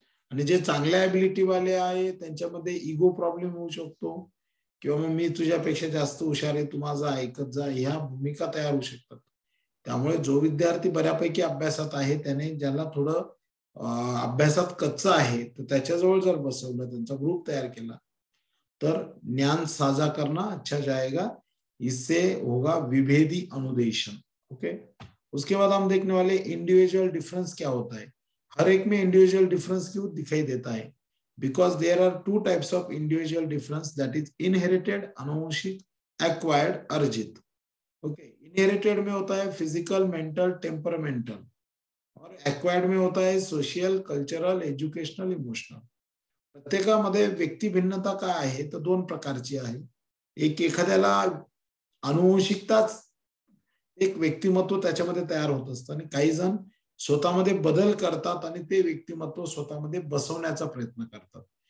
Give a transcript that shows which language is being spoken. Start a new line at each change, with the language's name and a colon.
Marathi: आणि जे चांगल्या ॲबिलिटी वाले आहे त्यांच्यामध्ये इगो प्रॉब्लेम होऊ शकतो, किंवा मग मी तुझ्यापेक्षा जास्त हुशार आहे, तू माझं ऐकत जा, ह्या भूमिका तयार होऊ शकतात. त्यामुळे जो विद्यार्थी बऱ्यापैकी अभ्यासात आहे त्याने, ज्याला थोडं अभ्यासात कच्चा आहे, तर त्याच्याजवळ जर बसवलं, त्यांचा ग्रुप तयार केला तर ज्ञान
Hindi: साझा करना अच्छा जाएगा. इससे होगा विभेदी अनुदेशन. ओके. उसके बाद हम देखने वाले इंडिविजुअल डिफरेंस क्या होता है. हर एक में इंडिविजुअल डिफरेंस क्यों दिखाई देता है?
English: Because there are two types of individual difference, that is inherited अनुवंशिक, acquired अर्जित. Okay.
Hindi: इनहेरिटेड में होता है फिजिकल, मेंटल, टेम्परामेंटल, और एक्वायर्ड में होता है सोशल, कल्चरल, एज्युकेशनल, इमोशनल.
Marathi: प्रत्येकामध्ये व्यक्ती भिन्नता काय आहे तर दोन प्रकारची आहे. एक एखाद्याला अनुवंशिकताच एक व्यक्तिमत्व त्याच्यामध्ये तयार होत असतं, आणि काही जण स्वतःमध्ये बदल करतात आणि ते व्यक्तिमत्व स्वतःमध्ये बसवण्याचा प्रयत्न करतात.